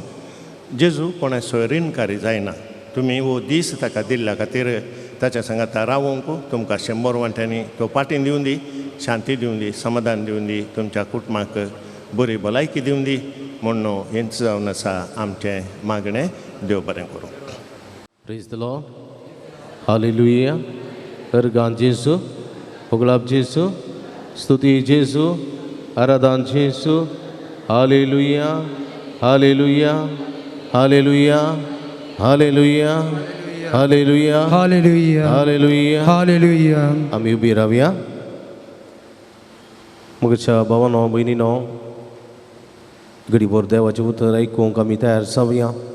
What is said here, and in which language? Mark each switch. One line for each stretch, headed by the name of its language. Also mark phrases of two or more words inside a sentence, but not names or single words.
Konkani: जेजू कोणा सोयरीणकारी जायना. तुमी हो दीस ताका दिल्ल्या खातीर ताच्या सांगाता रावूंक तुमकां 100 वांट्यांनी तो पाटीन दिवन दी, शांती दिवन दी, समाधान दिवन दी, तुमच्या कुटुंबाक बरी भलायकी दिवन दी म्हणून हेंच जावन आसा आमचें मागणें. देव बरें करूं.
English: Praise the Lord. Hallelujah.
Konkani: Ergan Jesu, Hoglab Jesu, Stuti Jesu, Aradan Jesu.
English: Hallelujah. Hallelujah. Hallelujah. Hallelujah. Hallelujah. Hallelujah. Hallelujah. Hallelujah.
Marathi: आम्ही उभी राहूया.
Konkani: मगच्या भावांनो भयणीनो घडीभर देवाचें उतर आयकूंक आमी तयार जावया.